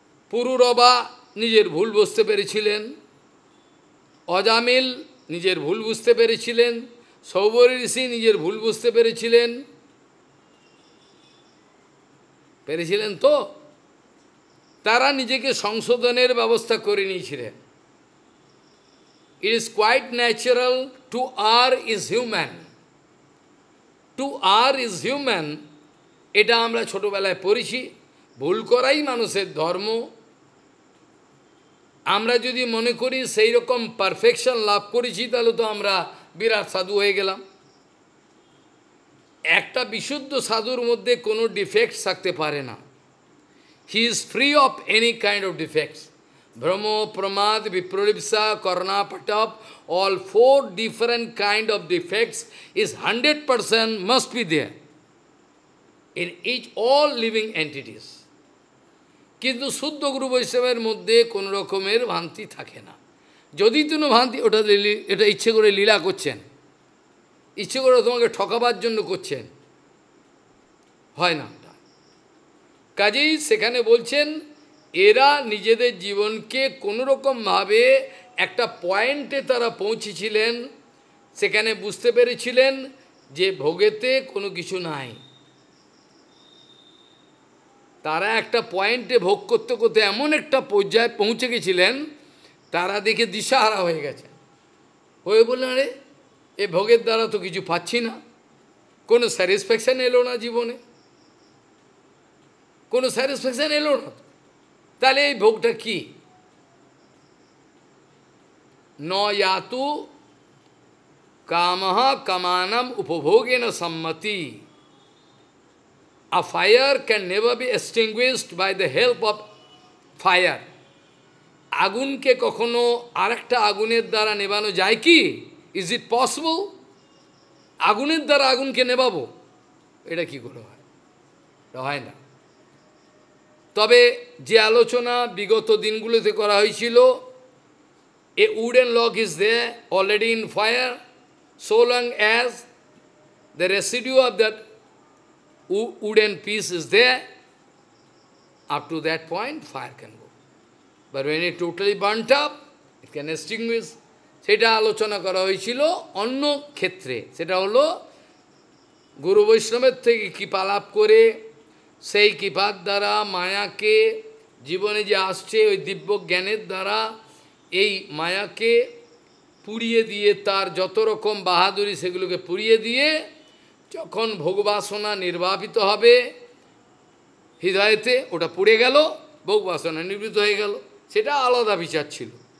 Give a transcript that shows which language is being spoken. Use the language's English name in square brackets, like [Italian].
[Bangla] পুরুরবা নিজের ভুল বুঝতে পেরেছিলেন, অজামিল নিজের ভুল বুঝতে পেরেছিলেন, সৌবরী ঋষি নিজের ভুল বুঝতে পেরেছিলেন তো তারা নিজেকে সংশোধনের ব্যবস্থা করে নিয়েছিলেন। [English] It is quite natural to err is human. To err is human, [Bangla] এটা আমরা ছোটবেলায় পড়েছি। ভুল করাই মানুষের ধর্ম। আমরা যদি মনে করি সেই রকম পারফেকশন লাভ করেছি তাহলে তো আমরা বিরাট সাধু হয়ে গেলাম। একটা বিশুদ্ধ সাধুর মধ্যে কোনো ডিফেক্টস থাকতে পারে না। [English] He is free of any kind of defects. Brahmo, Pramad, Vipralipsa, Karna, Patap, all 4 different kind of defects is 100% must be there in each all living entities. [Bangla] কিন্তু শুদ্ধ গুরু বৈষ্ণবের মধ্যে কোনো রকমের ভ্রান্তি থাকে না। যদি কোনো ভ্রান্তি, এটা ইচ্ছে করে লীলা করছেন, ইচ্ছে করে তোমাকে ঠকাবার জন্য করছেন, হয় না। কাজেই সেখানে বলছেন এরা নিজেদের জীবনকে কোনোরকমভাবে একটা পয়েন্টে তারা পৌঁছেছিলেন, সেখানে বুঝতে পেরেছিলেন যে ভোগেতে কোনো কিছু নাই। তারা একটা পয়েন্টে ভোগ করতে করতে এমন একটা পর্যায়ে পৌঁছে গেছিলেন, তারা দেখে দিশাহারা হয়ে গেছে, হয়ে বললেন আরে এ ভোগের দ্বারা তো কিছু পাচ্ছি না, কোনো স্যাটিসফ্যাকশান এলো না জীবনে, কোনো স্যাটিসফ্যাকশান এলো না। তাহলে এই ভোগটা কি? [Sanskrit] ন ইয়াতু কামহ কামানম উপভোগেন সম্মতি। [English] A fire can never be extinguished by the help of fire. [Bangla] আগুনকে কখনো আরেকটা আগুনের দ্বারা নেভানো যায় কি? [English] Is it possible? [Bangla] আগুনের দ্বারা আগুনকে নেভাবো, এটা কি করে হয়? এটা হয় না। তবে যে আলোচনা বিগত দিনগুলোতে করা হয়েছিল, [English] a wooden log is there already in fire, so long as the residue of that wooden piece is there, up to that point fire can go. But when it totally burnt up, it can extinguish. [Bangla] সেটা আলোচনা করা হয়েছিল অন্য ক্ষেত্রে। সেটা হলো গুরু বৈষ্ণবের থেকে কৃপা লাভ করে সেই কৃপার দ্বারা মায়াকে জীবনে যে আসছে ওই দিব্য জ্ঞানের দ্বারা এই মায়াকে পুড়িয়ে দিয়ে তার যত রকম বাহাদুরি সেগুলোকে পুড়িয়ে দিয়ে যখন ভোগবাসনা নির্বাপিত হবে হৃদয়েতে, ওটা পুড়ে গেল, ভোগবাসনা নিবৃত্ত হয়ে গেল, সেটা আলাদা বিচার ছিল।